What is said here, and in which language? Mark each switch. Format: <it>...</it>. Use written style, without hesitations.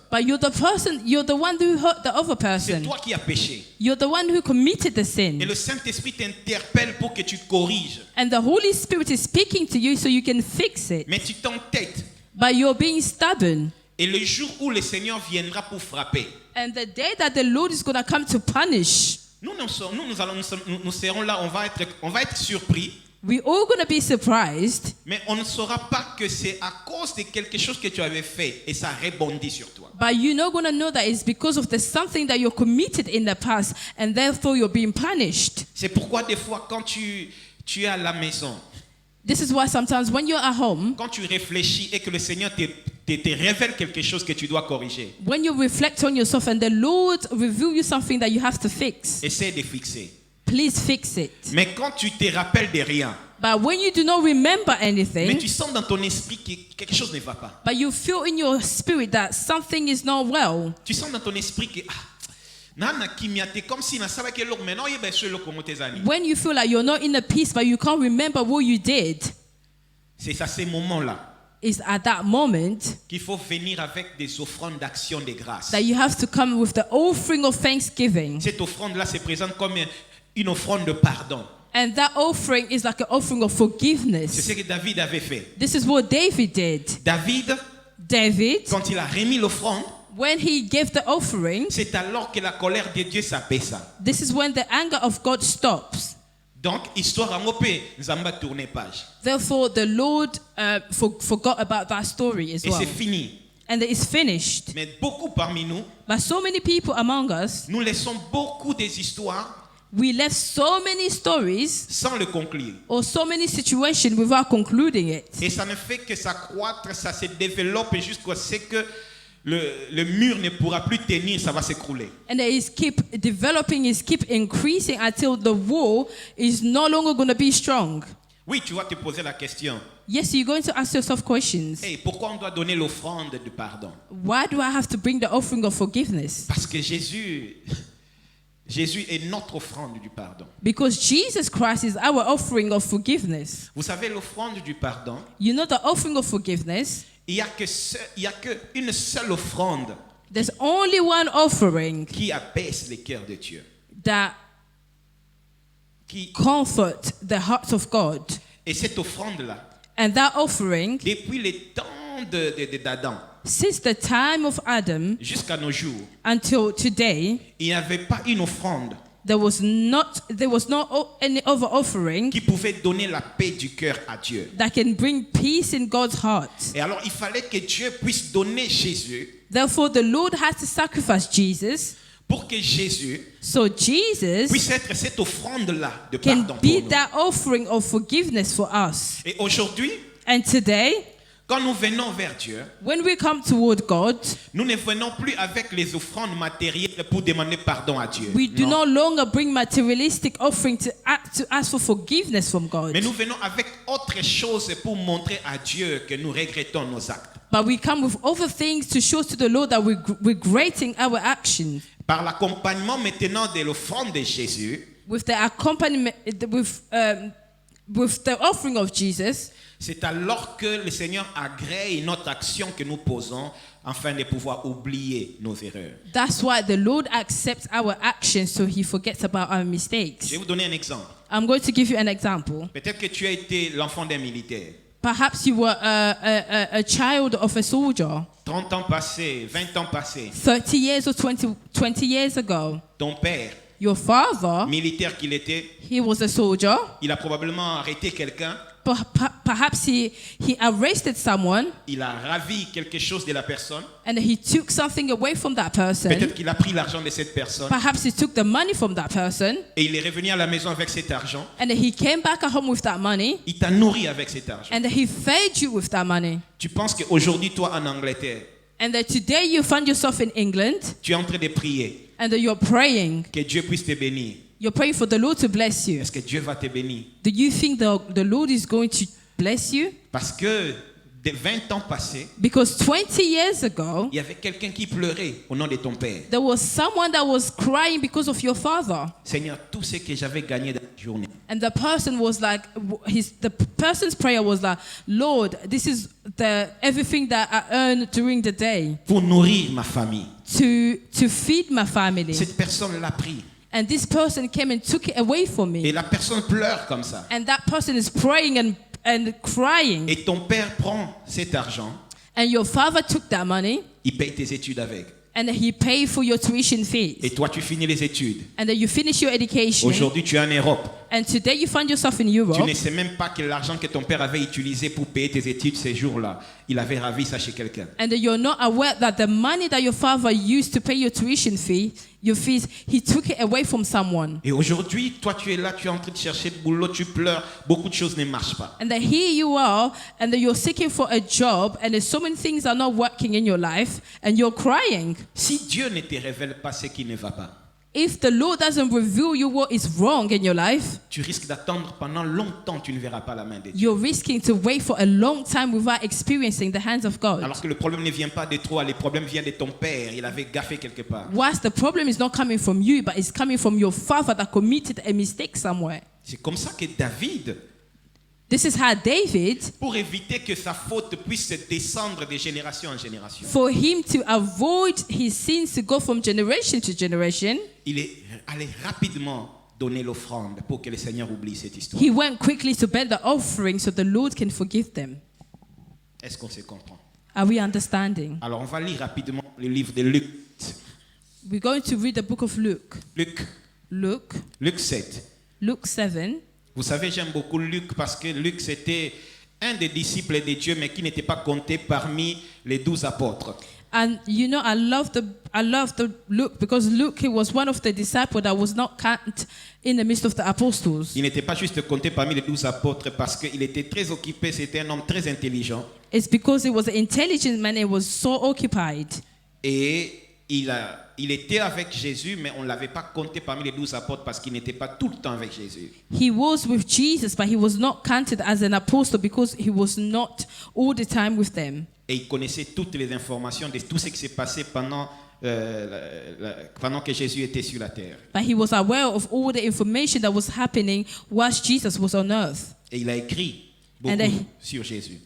<en>But you're the one who hurt the other</en> <fr>C'est</fr> <en>person.</en> <fr>toi qui as péché.</fr> <en>You're the one who committed the</en> <fr>Et</fr> <en>sin.</en> <fr>le Saint-Esprit t'interpelle pour que tu corriges.</fr> <en>And the Holy Spirit is speaking to you so you can fix it.</en> <fr>Mais tu t'entêtes.</fr> <en>But you're being stubborn.</en> <fr>Et le jour où le Seigneur viendra pour frapper,</fr> <en>And the day that the Lord is going to come to punish,</en> <fr>nous serons là, on va être surpris.</fr> <en>we're all going to be surprised.</en> <fr>Mais on ne saura pas que c'est à cause de quelque chose que tu avais fait et ça rebondit sur toi.</fr> <en>But you're not going to know that it's because of something that you committed in the past, and therefore you're being punished.</en> <fr>C'est pourquoi des fois quand tu es à la maison,</fr> <en>This is why sometimes when you're at home,</en> <fr>quand tu réfléchis et que le Seigneur te révèle quelque chose que tu dois corriger,</fr> <en>when you reflect on yourself and the Lord reveal you something that you have to fix,</en> <fr>essaie de fixer.</fr> <en>please fix it.</en> <fr>Mais quand tu te rappelles de rien,</fr> <en>But when you do not remember</en> <fr>mais</fr> <en>anything,</en> <fr>tu sens dans ton esprit que quelque chose ne va pas.</fr> <en>but you feel in your spirit that something is not well,</en> <fr>Tu sens dans ton esprit que</fr> <ln>nana kimiate</ln> <fr>comme si</fr> <ln>na saba ke lok</ln> <fr>maintenant</fr> <ln>yeba</ln> <fr>sur le</fr> <ln>komo</ln> <fr>tes amis.</fr> <en>when you feel like you're not in a peace but you can't remember what you did,</en> <fr>C'est à ces moments-là</fr> <en>it's at that moment</en> <fr>qu'il faut venir avec des offrandes d'action de grâce.</fr> <en>that you have to come with the offering of thanksgiving.</en> <fr>Cette offrande-là se présente comme une offrande de pardon.</fr> <en>And that offering is like an offering of</en> <fr>C'est</fr> <en>forgiveness.</en> <fr>ce que David avait fait.</fr> <en>This is what David did. David,</en> <fr>Quand il a remis l'offrande,</fr> <en>when he gave the offering,</en> <fr>c'est alors que la colère de Dieu s'apaisa.</fr> <en>this is when the anger of God stops.</en> <fr>Donc, histoire à mopé, Nzamba tourner page.</fr> <en>Therefore, the Lord forgot about that story as</en> <fr>Et</fr> <en>well.</en> <fr>c'est fini.</fr> <en>And it is finished.</en> <fr>Mais beaucoup parmi nous,</fr> <en>But so many people among us,</en> <fr>nous laissons beaucoup des histoires</fr> <en>we left so many stories</en> <fr>sans le conclure.</fr> <en>or so many situations without concluding it.</en> <fr>Et ça ne fait que s'accroître, ça se développe jusqu'à ce que le mur ne pourra plus tenir, ça va s'écrouler.</fr> <en>And it keep developing, it keep increasing until the wall is no longer going to be strong.</en> <fr>Oui, tu vas te poser la question.</fr> <en>Yes, you're going to ask yourself questions.</en> <fr>Hey, pourquoi on doit donner l'offrande de pardon?</fr> <en>Why do I have to bring the offering of forgiveness?</en> <fr>Parce que Jésus est notre offrande du pardon.</fr> <en>Because Jesus Christ is our offering of forgiveness.</en> <fr>Vous savez, l'offrande du pardon,</fr> <en>You know the offering of forgiveness?</en> <fr>il y a que une seule offrande</fr> <en>There's only one offering</en> <fr>qui apaise les cœurs de Dieu.</fr> <en>that</en> <fr>Qui,</fr> <en>comfort the heart of God.</en> <fr>et cette offrande-là,</fr> <en>And that offering,</en> <fr>depuis le temps d'Adam</fr> <en>since the time of Adam</en> <fr>jusqu'à nos jours,</fr> <en>until today,</en> <fr>il n'y avait pas une offrande</fr> <en>there was no any other offering</en> <fr>qui pouvait donner la paix du cœur à Dieu.</fr> <en>that can bring peace in God's heart.</en> <fr>Et alors, il fallait que Dieu puisse donner Jésus</fr> <en>Therefore, the Lord has to sacrifice Jesus,</en> <fr>pour que Jésus</fr> <en>so Jesus</en> <fr>puisse être cette offrande-là de</fr> <en>can</en> <fr>pardon pour</fr> <en>be</en> <fr>nous.</fr> <en>that offering of forgiveness for us.</en> <fr>Et aujourd'hui,</fr> <en>And today,</en> <fr>quand nous venons vers Dieu,</fr> <en>when we come toward God,</en> <fr>nous ne venons plus avec les offrandes matérielles pour demander pardon à Dieu.</fr> <en>we do</en> <fr>Non.</fr> <en>no longer bring materialistic offering to ask for forgiveness from God.</en> <fr>Mais nous venons avec autre chose pour montrer à Dieu que nous regrettons nos actes.</fr> <en>But we come with other things to show to the Lord that we're regretting our actions.</en> <fr>Par l'accompagnement maintenant de l'offrande de Jésus,</fr> <en>With the accompaniment, with the offering of Jesus,</en> <fr>c'est alors que le Seigneur agrée notre action que nous posons afin de pouvoir oublier nos erreurs.</fr> <en>that's why the Lord accepts our actions so he forgets about our</en> <fr>Je</fr> <en>mistakes.</en> <fr>vais vous donner un exemple.</fr> <en>I'm going to give you an example.</en> <fr>Peut-être que tu as été l'enfant d'un militaire.</fr> <en>Perhaps you were a child of a soldier</en> <fr>30 ans passés, 20 ans passés.</fr> <en>30 years or 20 years ago.</en> <fr>Ton père,</fr> <en>Your father,</en> <fr>militaire qu'il était,</fr> <en>he was a soldier.</en> <fr>il a probablement arrêté quelqu'un.</fr> <en>Perhaps he arrested someone</en> <fr>Il a ravi quelque chose de la personne.</fr> <en>and he took something away from that person.</en> <fr>Peut-être qu'il a pris l'argent de cette personne.</fr> <en>Perhaps he took the money from that person</en> <fr>Et il est revenu à la maison avec cet argent.</fr> <en>and he came back at home with that money</en> <fr>Il t'a nourri avec cet argent.</fr> <en>and he fed you with that money.</en> <fr>Tu penses qu'aujourd'hui, toi, en Angleterre,</fr> <en>And that today you find yourself in England</en> <fr>tu es en train de prier</fr> <en>and that you're praying.</en> <fr>que Dieu puisse te bénir.</fr> <en>You're praying for the Lord to bless you.</en> <fr>Est-ce que Dieu va te bénir?</fr> <en>Do you think the Lord is going to bless you?</en> <fr>Parce que des 20 ans passés,</fr> <en>Because 20 years ago,</en> <fr>il y avait quelqu'un qui pleurait au nom de ton père.</fr> <en>there was someone that was crying because of your father.</en> <fr>Seigneur, tout ce que j'avais gagné dans la journée,</fr> <en>And the person was like, the person's prayer was like, Lord, this is everything that I earned during the day</en> <fr>pour nourrir ma famille.</fr> <en>to feed my family.</en> <fr>Cette personne l'a pris.</fr> <en>And this person came and took it away from</en> <fr>Et</fr> <en>me.</en> <fr>la personne pleure comme ça.</fr> <en>And that person is praying and crying.</en> <fr>Et ton père prend cet argent,</fr> <en>And your father took that money</en> <fr>il paye tes études avec.</fr> <en>and he paid for your tuition fees.</en> <fr>Et toi, tu finis les études.</fr> <en>And then you finish your education.</en> <fr>Aujourd'hui, tu es en Europe.</fr> <en>And today you find yourself in</en> <fr>Tu</fr> <en>Europe.</en> <fr>ne sais même pas que l'argent que ton père avait utilisé pour payer tes études ces jours-là, il avait ravi ça chez quelqu'un.</fr> <en>And then you're not aware that the money that your father used to pay your tuition fee, your fees, he took it away from someone.</en> <fr>Et aujourd'hui, toi, tu es là, tu es en train de chercher le boulot, tu pleures, beaucoup de choses ne marchent pas.</fr> <en>And then here you are, and then you're seeking for a job, and there's so many things are not working in your life, and you're crying.</en> <fr>Si Dieu ne te révèle pas ce qui ne va pas,</fr> <en>If the Lord doesn't reveal you what is wrong in your life,</en> <fr>tu risques d'attendre pendant longtemps, tu ne verras pas la main de Dieu.</fr> <en>you're risking to wait for a long time without experiencing the hands of God.</en> <fr>Alors que le problème ne vient pas de toi, le problème vient de ton père, il avait gaffé quelque part.</fr> <en>Whilst the problem is not coming from you, but it's coming from your father that committed a mistake somewhere.</en> <fr>C'est comme ça que David,</fr> <en>This is how David,</en> <fr>pour éviter que sa faute puisse descendre de génération en génération,</fr> <en>for him to avoid his sins to go from generation to generation,</en> <fr>il est allé rapidement donner l'offrande pour que le Seigneur oublie cette histoire.</fr> <en>he went quickly to bend the offering so the Lord can forgive them.</en> <fr>Est-ce qu'on se comprend?</fr> <en>Are we understanding?</en> <fr>Alors on va lire rapidement le livre de Luc.</fr> <en>We're going to read the book of Luke.</en> <fr>Luc 7.</fr> <en>Luke 7.</en> <fr>Vous savez, j'aime beaucoup Luc parce que Luc, c'était un des disciples de Dieu, mais qui n'était pas compté parmi les 12 apôtres.</fr> <en>And you know, I love the Luke because Luke, he was one of the disciples that was not counted in the midst of the apostles.</en> <fr>Il n'était pas juste compté parmi les 12 apôtres parce qu'il était très occupé, c'était un homme très intelligent.</fr> <en>It's because he was an intelligent man and was so occupied.</en> <fr>Et il était avec Jésus, mais on ne l'avait pas compté parmi les 12 apôtres parce qu'il n'était pas tout le temps avec Jésus.</fr> <en>He was with Jesus, but he was not counted as an apostle because he was not all the time with them.</en> <fr>Et il connaissait toutes les informations de tout ce qui s'est passé pendant que Jésus était sur la terre.</fr> <en>But he was aware of all the information that was happening whilst Jesus was on earth.</en> <fr>Et il a écrit beaucoup sur Jésus.</fr>